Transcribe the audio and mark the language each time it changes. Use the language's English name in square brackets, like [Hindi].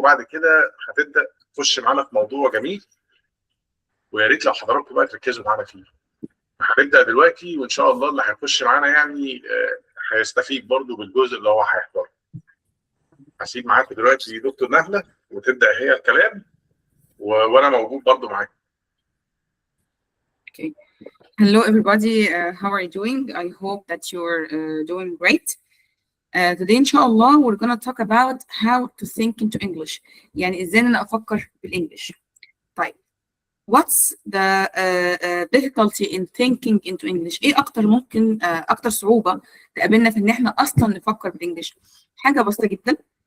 [Arabic] وبعد كده هتبدا تخش معانا في موضوع جميل ويا ريت لو حضراتكم بقى تركزوا معانا فيه. هنبدا دلوقتي وان شاء الله اللي هيخش معانا يعني هيستفيد برضو بالجزء اللي هو هيحضره. هسيب معاكم دلوقتي دكتور نهلة وتبدا هي الكلام وانا موجود برضو معاكم. [English] Okay. Hello, everybody. How are you doing? I hope that you're doing great. Today, inshallah, we're going to talk about how to think into English. [Arabic] يعني إزاي أنا أفكر بالإنجليش. طيب. [English] What's the difficulty in thinking into English? [Arabic] إيه أكتر ممكن أكتر صعوبة تقابلنا في إن إحنا أصلاً نفكر بالإنجليش؟ حاجة بسيطة جداً.